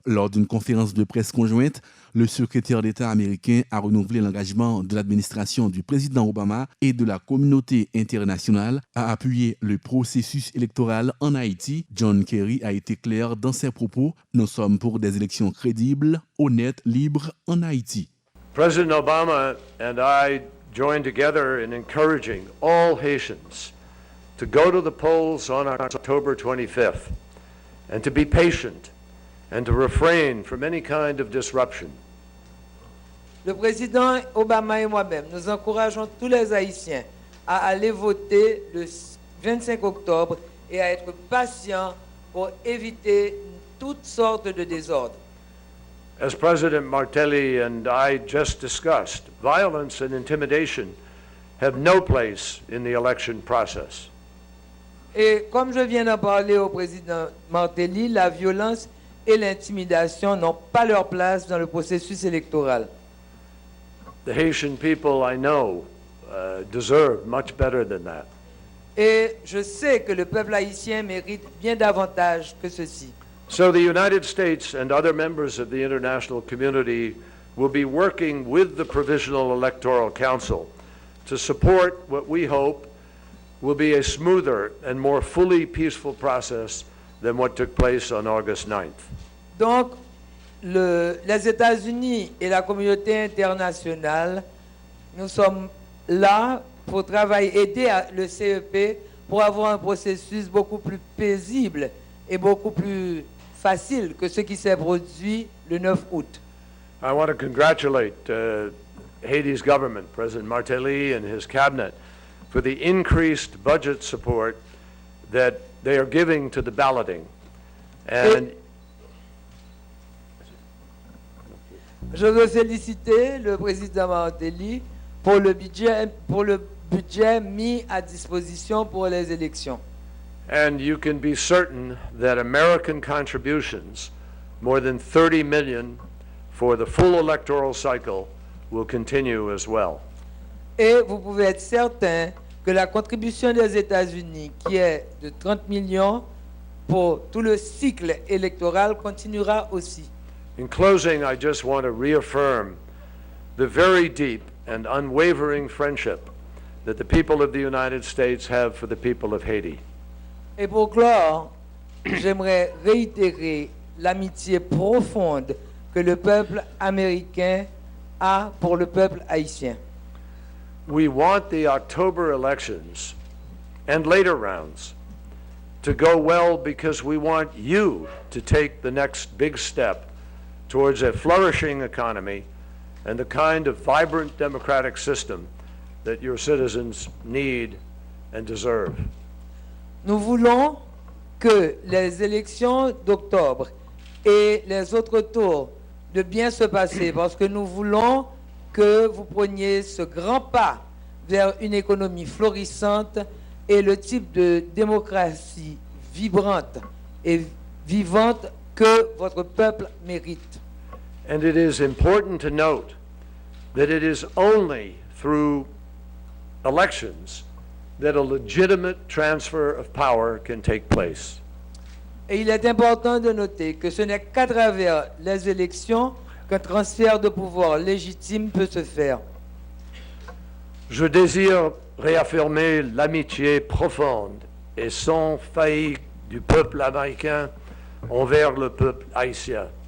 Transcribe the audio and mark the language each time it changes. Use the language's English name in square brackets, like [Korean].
[French] Lors d'une conférence de presse conjointe, le secrétaire d'État américain a renouvelé l'engagement de l'administration du président Obama et de la communauté internationale à appuyer le processus électoral en Haïti. John Kerry a été clair dans ses propos. Nous sommes pour des élections crédibles, honnêtes, libres en Haïti. [English] President Obama and I joined together in encouraging all Haitians to go to the polls on October 25th and to be patient and to refrain from any kind of disruption. [French] Le président Obama et moi-même, nous encourageons tous les Haïtiens à aller voter le 25 octobre et à être patients pour éviter toutes sortes de désordres. [English] As President Martelly and I just discussed, violence and intimidation have no place in the election process. [French] Et comme je viens d'en parler au président Martelly, la violence et l'intimidation n'ont pas leur place dans le processus électoral. [English] The Haitian people I know deserve much better than that. [French] Et je sais que le peuple haïtien mérite bien davantage que ceci. [English] So the United States and other members of the international community will be working with the Provisional Electoral Council to support what we hope will be a smoother and more fully peaceful process than what took place on August 9th. [French] Donc, les États-Unis et la communauté internationale, nous sommes là pour travailler, aider le CEP pour avoir un processus beaucoup plus paisible et beaucoup plus facile que ce qui s'est produit le 9 août. [English] I want to congratulate Haiti's government, President Martelly and his cabinet, for the increased budget support that they are giving to the balloting. And [French] je veux féliciter le président Martelly pour le budget mis à disposition pour les élections. [English] And you can be certain that American contributions, more than 30 million for the full electoral cycle, will continue as well. [French] Et vous pouvez être certain que la contribution des États-Unis, qui est de 30 millions pour tout le cycle électoral, continuera aussi. [English] In closing, I just want to reaffirm the very deep and unwavering friendship that the people of the United States have for the people of Haiti. [French] Et pour clore, j'aimerais réitérer l'amitié profonde que le peuple américain a pour le peuple haïtien. [English] We want the October elections and later rounds to go well because we want you to take the next big step towards a flourishing economy and the kind of vibrant democratic system that your citizens need and deserve. [French] Nous voulons que les élections d'octobre et les autres tours de bien se passer parce que nous voulons que vous preniez ce grand pas vers une économie florissante et le type de démocratie vibrante et vivante que votre peuple mérite. [English] And it is important to note that it is only through elections that a legitimate transfer of power can take place. [French] Et il est important de noter que ce n'est qu'à travers les élections qu'un transfert de pouvoir légitime peut se faire. Je désire réaffirmer l'amitié profonde et sans faillite du peuple américain envers le peuple haïtien.